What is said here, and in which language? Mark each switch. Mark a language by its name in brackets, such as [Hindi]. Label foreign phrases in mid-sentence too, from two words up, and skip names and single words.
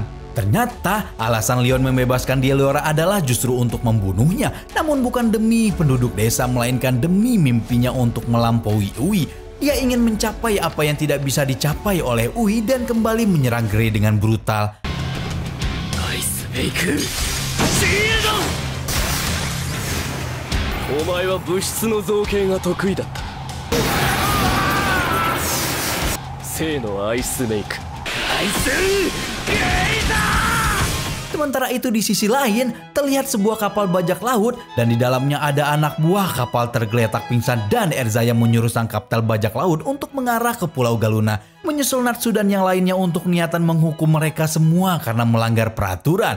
[Indonesian] Ternyata alasan Leon membebaskan Deliora adalah justru untuk membunuhnya. Namun bukan demi penduduk desa melainkan demi mimpinya untuk melampaui Ui. Dia ingin mencapai apa yang tidak bisa dicapai oleh Ui dan kembali menyerang Gray dengan brutal. [English] Ice Maker, Shield! [Japanese] お前は物質の造形が得意だった。生のアイスメイク、アイスゲイザー。 [Indonesian] Sementara itu di sisi lain, terlihat sebuah kapal bajak laut dan di dalamnya ada anak buah kapal tergeletak pingsan dan Erza yang menyuruh sang kapten bajak laut untuk mengarah ke Pulau Galuna. Menyusul Natsu dan yang lainnya untuk niatan menghukum mereka semua karena melanggar peraturan.